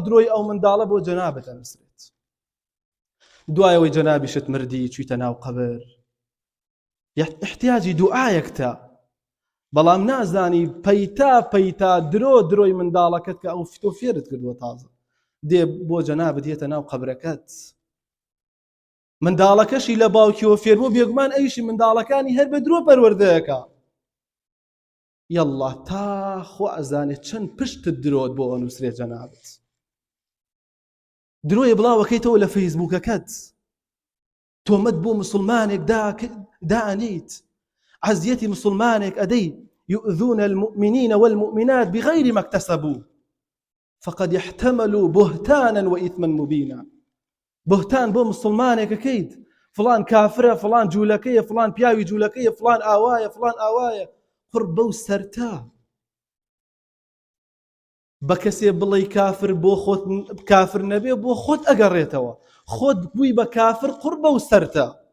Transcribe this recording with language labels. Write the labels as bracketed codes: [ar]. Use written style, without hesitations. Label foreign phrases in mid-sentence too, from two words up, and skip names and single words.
[ckb] درۆی ئەو منداڵە بۆ جەنابەت ئەنووسرێت دوایەوەی جەنابیشت مردی چوویتە ناو قەبر احتیاجی دوعایەکتە بەڵام نازانی پەیتا درۆی منداڵەکەت کە ئەو تۆ فێرت کردووە تازە دێ بۆ جەنابەت دێتە ناو قەبرەکەت منداڵەکەشی لە باوکیەوە فێربوو بێگومان ئەیشی منداڵەکانی هەر بە درۆ پەروەردەیەکە یەڵڵا تا خۆ ئەزانێت چەند پشتت درۆت بۆ ئەنووسرێت جەنابەت درۆیە بڵاوەکەیتەوە لە فەیسبووکەکەت تۆمەت بۆ مسلمانێک دائەنیت عەزیەتی مسلمانێک ئەدەی [ar] يؤذون المؤمنين والمؤمنات بغير ما اكتسبوا فقد احتملوا بهتانا وإثما مبينا [ckb] بهتان بۆ مسلمانێکەکەیت فلان کافرە فلان جوولەکەیە فلان پیاوی جوولەکەیە فلان ئاوایە قڕ بەو سەرتا بە کەسێ بڵێ کافر بۆ خۆت کافر نەبێ بۆ خۆت ئەگەڕێتەوە خۆت بووی بە کافر قڕ بەو سەرتا